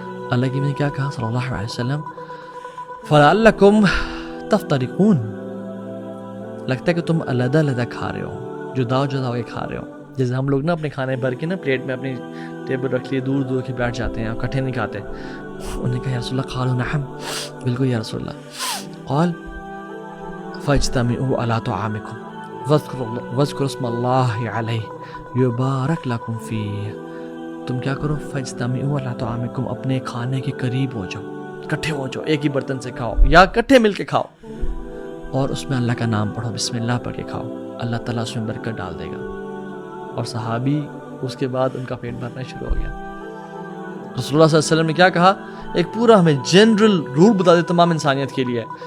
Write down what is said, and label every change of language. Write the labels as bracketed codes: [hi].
[ur] اللہ کے نبی نے کیا کہا صلی اللہ علیہ وسلم؟ [ar] فَلَعَلَّكُمْ تَفْتَرِقُونَ، [ur] لگتا ہے کہ تم علیحدہ علیحدہ کھا رہے ہو، جدا جدا ہو کے کھا رہے ہو. جیسے ہم لوگ نا اپنے کھانے بھر کے نا پلیٹ میں اپنی ٹیبل رکھ لیے دور دور کے بیٹھ جاتے ہیں اور اکٹھے نہیں کھاتے. انہوں نے کہا یا رسول اللہ [ar] قالوا نعم، [ur] بالکل یا رسول اللہ. [ar] قال فاجتمعوا على طعامكم واذكروا اسم الله عليه يبارك لكم فيه. [ur] تم کیا کرو؟ [ar] فاجتمعوا على طعامكم، [ur] اپنے کھانے کے قریب ہو جاؤ، اکٹھے ہو جاؤ، ایک ہی برتن سے کھاؤ یا اکٹھے مل کے کھاؤ، اور اس میں اللہ کا نام پڑھو، بسم اللہ پڑھ کے کھاؤ، اللہ تعالیٰ اس میں برکت ڈال دے گا. اور صحابی اس کے بعد ان کا پیٹ بھرنا شروع ہو گیا. رسول اللہ صلی اللہ علیہ وسلم نے کیا کہا؟ ایک پورا ہمیں جنرل رول بتا دے تمام انسانیت کے لیے.